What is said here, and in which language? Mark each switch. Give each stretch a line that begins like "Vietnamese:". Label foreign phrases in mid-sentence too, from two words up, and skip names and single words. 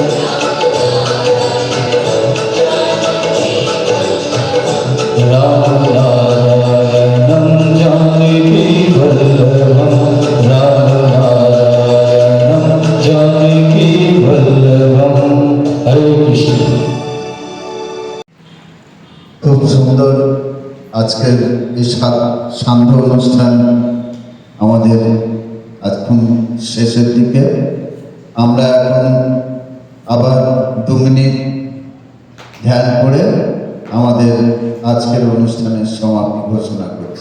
Sanskrit: राम नारायणं जानकी वल्लभम्, राम नारायणं जानकी वल्लभम्। हरे कृष्ण।
Bangla: খুব সুন্দর আজকের এই সান্ধ্য অনুষ্ঠান আমাদের এখন শেষের দিকে। আমরা এখন আবার 2 মিনিট ধ্যান করে আমাদের আজকের অনুষ্ঠানের সমাপ্তি ঘোষণা করি।